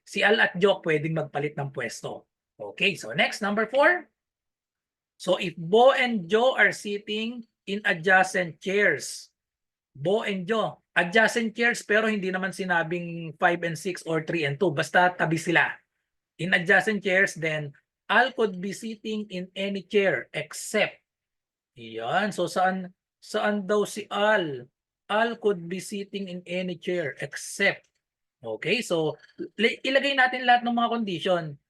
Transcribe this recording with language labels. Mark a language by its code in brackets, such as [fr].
[tl] Si Al at Joe pwedeng magpalit ng pwesto. [en] Okay, so next, number 4. So if Bo and Joe are sitting in adjacent chairs, Bo and Jo. Adjacent chairs [tl] pero hindi naman sinabing 5 and 6 or 3 and 2. Basta tabi sila. [en] In adjacent chairs, then Al could be sitting in any chair except. Yan. [tl] So saan daw si Al? [en] Al could be sitting in any chair except. [tl] Okay, so ilagay natin lahat ng mga condition.